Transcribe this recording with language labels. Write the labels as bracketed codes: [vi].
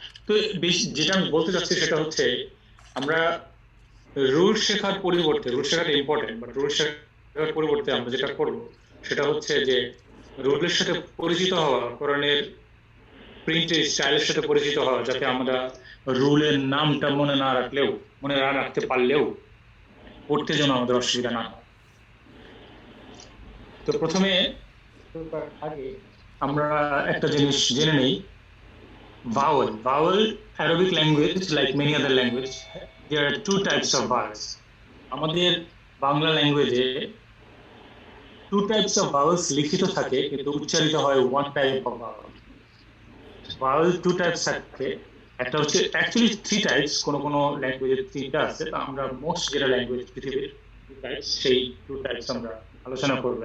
[bn] তো যেটা আমি বলতে চাচ্ছি সেটা হচ্ছে আমরা রুল শেখার পরিবর্তে, রুল শেখাটা ইম্পর্টেন্ট, বাট রুল শেখার পরিবর্তে আমরা যেটা করব সেটা হচ্ছে যে রুলের সাথে পরিচিত হওয়া, কোরআনের প্রিন্টের স্টাইলের সাথে পরিচিত হওয়া, যাতে আমরা রুলের নামটা মনে না রাখতে পারলেও পড়তে যেন আমাদের অসুবিধা না হয়। তো প্রথমে আগে আমরা একটা জিনিস জেনে নেই, vowel. [en] Arabic language, like many other language, there are two types of vowels. [bn] আমাদের বাংলা ল্যাঙ্গুয়েজে [en] two types of vowels [bn] লিখিত থাকে, কিন্তু উচ্চারিত হয় [en] one type of vowel. [bn] Vowel two types থাকে, একটা হচ্ছে অ্যাকচুয়ালি three types, কোন ল্যাঙ্গুয়েজে তিনটা আছে, তো আমরা মোস্ট যেটা ল্যাঙ্গুয়েজ পৃথিবীর two types, সেই two types আমরা আলোচনা করব।